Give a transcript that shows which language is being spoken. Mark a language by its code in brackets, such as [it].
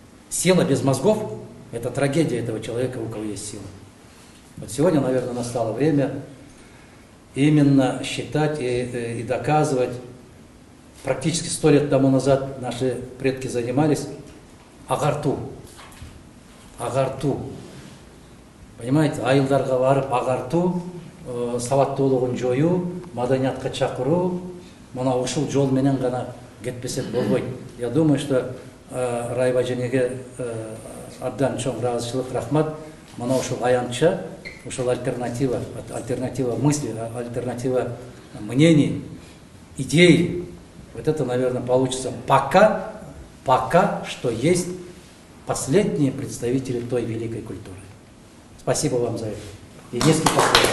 [ru] Сила без мозгов – это трагедия этого человека, у кого есть сила. Вот сегодня, наверное, настало время именно считать и доказывать. Практически 100 лет тому назад наши предки занимались агарту. Агарту. Понимаете, [ky] айылдарга барып агарту, сабаттуулугун жоюу, маданиятка чакыруу, мына ушул жол менен гана кетпесек болбойт. [ru] Я думаю, что [ky] Райва женеге абдан чоң ыраазычылык, рахмат. Мына ушул аянтча, ушул [ru] альтернатива мысли, альтернатива мнений, идей. Вот это, наверное, получится пока что есть последние представители той великой культуры. Спасибо вам за это. И низкий поклон.